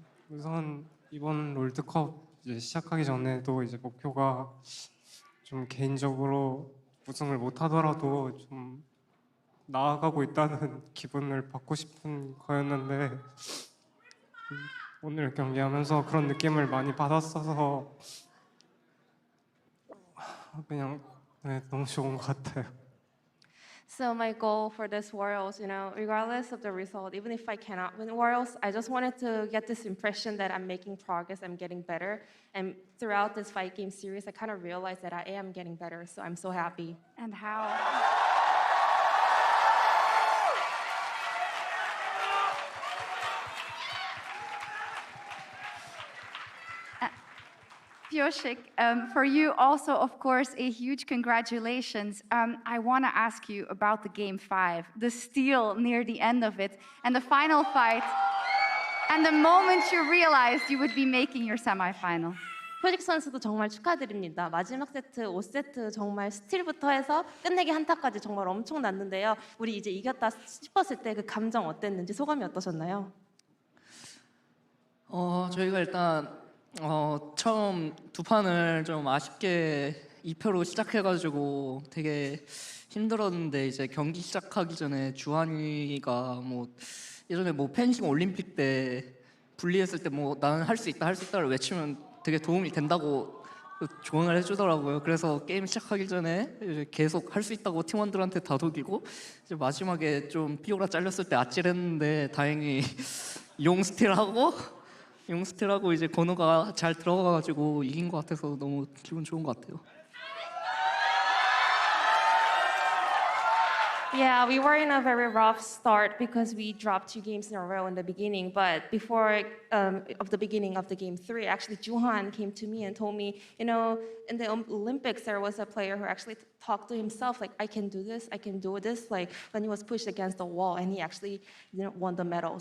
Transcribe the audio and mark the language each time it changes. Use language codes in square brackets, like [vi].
[ko] 우선 이번 롤드컵 이제 시작하기 전에도 이제 목표가 좀 개인적으로 우승을 못하더라도 좀 나아가고 있다는 기분을 받고 싶은 거였는데 오늘 경기하면서 그런 느낌을 많이 받았어서 그냥 너무 좋은 것 같아요. [en] So my goal for this Worlds, regardless of the result, even if I cannot win Worlds, I just wanted to get this impression that I'm making progress, I'm getting better. And throughout this 5-game series, I kind of realized that I am getting better, so I'm so happy. And how? Pyoshik, for you also, of course, a huge congratulations. I want to ask you about the Game 5, the steal near the end of it, and the final fight, and the moment you realized you would be making your semifinal. [ko] 표식 선수도 정말 축하드립니다. 마지막 세트, 5세트 정말 스틸부터 해서 끝내기 한타까지 정말 엄청났는데요. 우리 이제 이겼다 싶었을 때 그 감정 어땠는지 소감이 어떠셨나요? 저희가 일단 처음 두 판을 좀 아쉽게 2패로 시작해가지고 되게 힘들었는데 이제 경기 시작하기 전에 주한이가 예전에 펜싱 올림픽 때 분리했을 때 나는 할 수 있다를 외치면 되게 도움이 된다고 조언을 해주더라고요. 그래서 게임 시작하기 전에 이제 계속 할 수 있다고 팀원들한테 다독이고 이제 마지막에 좀 피오라 잘렸을 때 아찔했는데 다행히 용 스틸하고 이제 건우가 잘 들어가가지고 이긴 것 같아서 너무 기분 좋은 것 같아요. [en] Yeah, we were in a very rough start because we dropped 2 games in a row in the beginning. But before of the beginning of the game 3, actually Juhan came to me and told me, in the Olympics there was a player who actually talked to himself like, I can do this, like when he was pushed against the wall, and he actually won the medal.